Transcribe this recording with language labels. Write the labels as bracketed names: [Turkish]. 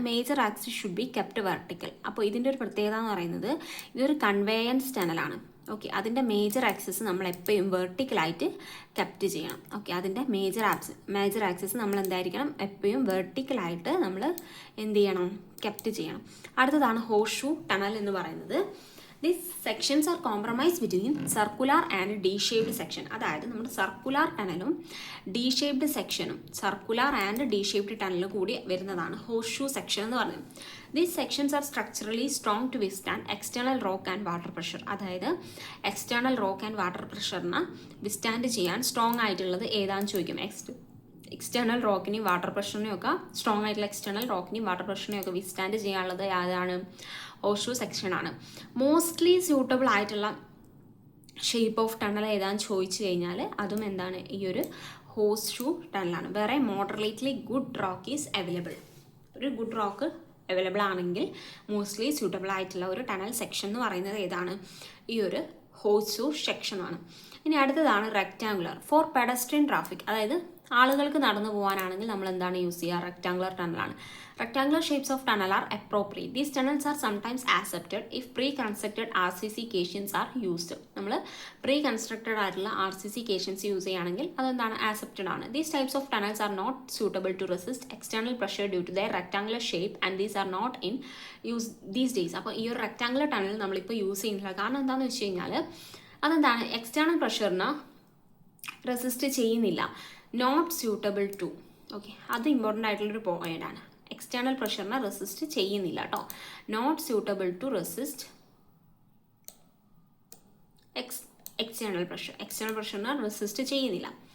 [English] Major axis should be kept vertical. [Malayalam] അപ്പോൾ ഇതിൻ്റെ ഒരു പ്രത്യേകത എന്ന് പറയുന്നത് ഇതൊരു കൺവേയൻസ് ടണലാണ്. ഓക്കെ, അതിൻ്റെ മേജർ ആക്സിസ് നമ്മൾ എപ്പോഴും വെർട്ടിക്കലായിട്ട് കെപ്റ്റ് ചെയ്യണം. ഓക്കെ, അതിൻ്റെ മേജർ ആക്സിസ് നമ്മൾ എന്തായിരിക്കണം, എപ്പോഴും വെർട്ടിക്കലായിട്ട് നമ്മൾ എന്ത് ചെയ്യണം, കെപ്റ്റ് ചെയ്യണം. അടുത്തതാണ് ഹോഴ്സ് ഷൂ ടണൽ എന്ന് പറയുന്നത്. [English] These sections are compromised between circular and D-shaped section. [Malayalam] അതായത് നമ്മുടെ സർക്കുലാർ ടണലും ഡി ഷേപ്ഡ് സെക്ഷനും, സർക്കുലാർ ആൻഡ് ഡി ഷേപ്ഡ് ടണലും കൂടി വരുന്നതാണ് ഹോഴ്സ് ഷൂ സെക്ഷൻ എന്ന് പറയുന്നത്. [English] These sections are structurally strong to withstand external rock and water pressure. [Malayalam] അതായത് external rock and water പ്രഷറിനെ withstand ചെയ്യാൻ strong ആയിട്ടുള്ളത് ഏതാണെന്ന് ചോദിക്കും. എക്സ്റ്റേണൽ റോക്കിനെയും വാട്ടർ പ്രഷറിനെയും ഒക്കെ, സ്ട്രോങ് ആയിട്ടുള്ള എക്സ്റ്റേണൽ റോക്കിനെയും വാട്ടർ പ്രഷറിനെയും ഒക്കെ വിസ്റ്റാൻഡ് ചെയ്യാനുള്ളത് ഏതാണ്, ഹോഴ്സ് ഷൂ സെക്ഷനാണ്. മോസ്റ്റ്ലി സ്യൂട്ടബിൾ ആയിട്ടുള്ള ഷേപ്പ് ഓഫ് ടണൽ ഏതാണെന്ന് ചോദിച്ചു കഴിഞ്ഞാൽ അതും എന്താണ്, ഈ ഒരു ഹോഴ്സ് ഷൂ ടണലാണ്. വേറെ [English] Moderately good rock is available. [Malayalam] ഒരു ഗുഡ് റോക്ക് അവൈലബിൾ ആണെങ്കിൽ മോസ്റ്റ്ലി സ്യൂട്ടബിൾ ആയിട്ടുള്ള ഒരു ടണൽ സെക്ഷൻ എന്ന് പറയുന്നത് ഏതാണ്, ഈ ഒരു ഹോഴ്സ് ഷൂ സെക്ഷനാണ്. ഇനി അടുത്തതാണ് [English] Rectangular for pedestrian traffic. [Malayalam] അതായത് ആളുകൾക്ക് നടന്നു പോകാനാണെങ്കിൽ നമ്മൾ എന്താണ് യൂസ് ചെയ്യുക, rectangular ടണലാണ്. [English] Rectangular shapes of tunnel are appropriate. These tunnels are sometimes accepted if pre constructed RCC cations are used. [Malayalam] നമ്മൾ പ്രീ കൺസ്ട്രക്റ്റഡ് ആയിട്ടുള്ള RCC കേഷൻസ് യൂസ് ചെയ്യുകയാണെങ്കിൽ അതെന്താണ്, ആക്സെപ്റ്റഡ് ആണ്. [English] These types of tunnels are not suitable to resist external pressure due to their rectangular shape and these are not in use these days. [Malayalam] അപ്പോൾ ഈ ഒരു rectangular tunnel നമ്മളിപ്പോൾ use ചെയ്യുന്നില്ല. കാരണം എന്താണെന്ന് വെച്ച് കഴിഞ്ഞാൽ അതെന്താണ്, എക്സ്റ്റേണൽ പ്രഷറിന് റെസിസ്റ്റ് ചെയ്യുന്നില്ല. [English] Not suitable to. [Malayalam] ഓക്കെ, അത് ഇമ്പോർട്ടൻ്റ് ആയിട്ടുള്ളൊരു പോയിൻ്റാണ്. എക്സ്റ്റേണൽ പ്രഷറിനെ റെസിസ്റ്റ് ചെയ്യുന്നില്ല കേട്ടോ. [English] not suitable to resist [Malayalam] external പ്രഷറിനെ resist ചെയ്യുന്നില്ല.